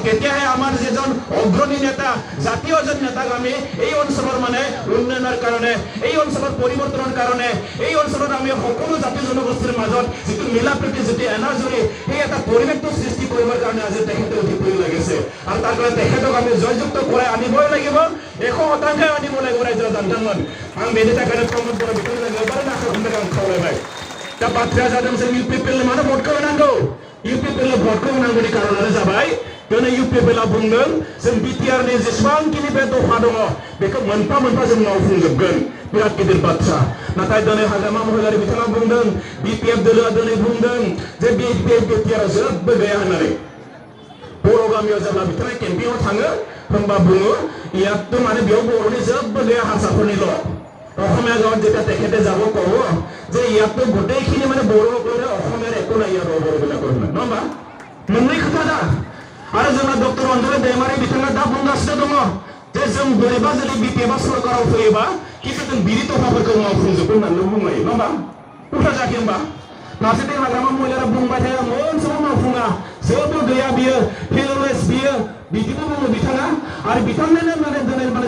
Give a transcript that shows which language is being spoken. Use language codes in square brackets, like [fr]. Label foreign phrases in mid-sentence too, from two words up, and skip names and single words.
[as] তেতিয়াহে আমাৰ যিজন অগ্ৰণী নেতা জাতীয় এজন নেতাক আমি এই অঞ্চলৰ মানে উন্নয়নৰ কাৰণে এই অঞ্চলৰ পৰিৱৰ্তনৰ কাৰণে এই অঞ্চলত আমি সকলো জাতি জনগোষ্ঠীৰ মাজত যিটো মিলা প্ৰীতি যিটো এনাজৰি সেই এটা পৰিৱেশটো সৃষ্টি কৰিবৰ কাৰণে আজি তেখেতে উঠি পৰি লাগিছে আৰু তাৰ কাৰণে তেখেতক আমি জয়যুক্ত কৰাই আনিবই লাগিব 100% আনিব লাগিব ৰাইজৰ [brx] জানদাংমন आं बेनि थाखायनो प्रमद बर' बिथांजों गोबां नाखौ आं खावलायबाय दा बाथ्राया जादों जों UPPL मानो भटखौ होनांगौ UPPL भटखौ होनांगौनि कारनानो जाबाय दिनै UPPL बुंदों जों BTR नि जेसेबांखिनि बे दफा दङ बेखौ मोनफा मोनफा जों मावफुंजोबगोन बिराद गिदिर बाथ्रा नाथाय दिनै हाग्रामा महिलारि बिथाङा बुंदों BPF दोलोआ दिनै बुंदों जे BTR जेबो गैया होननानै बर' गामियाव जेब्ला बिथाङा केम्पिंआव थाङो होमबा बुङो [as] ইয়াততো মানে [brx] बेयाव बर'नि जेबो गैया हारसाफोरनिल' [as] অসমীয়া গাঁৱত যেতিয়া তেখেতে যাব কব যে ইয়াততো গোটেইখিনি মানে বড়োসকলে অসমীয়াৰ একো নাই ইয়াত বড়োবিলাকৰ নহয় [brx] होमबा मोननै खोथा दा आरो जोंना डक्टर अनजलि दैमारि बिथाङा दा बुंगासिनो दङ जे जों बोरैबा जुदि BPF सरकाराव फैयोबा खिन्थु जों बिरि दफाफोरखौ मावफुंजोबगोन होननानै बुंलायो नङा होमबा उल्था जायाखै होमबा फारसेथिं हाग्रामा महिलारा बुंबाय थायो मोनसेबो मावफुङा जेबो गैया बियो फेललेस बियो बिदिबो बुङो बिथाङा आरो बिथांनिनो माने दिनै माने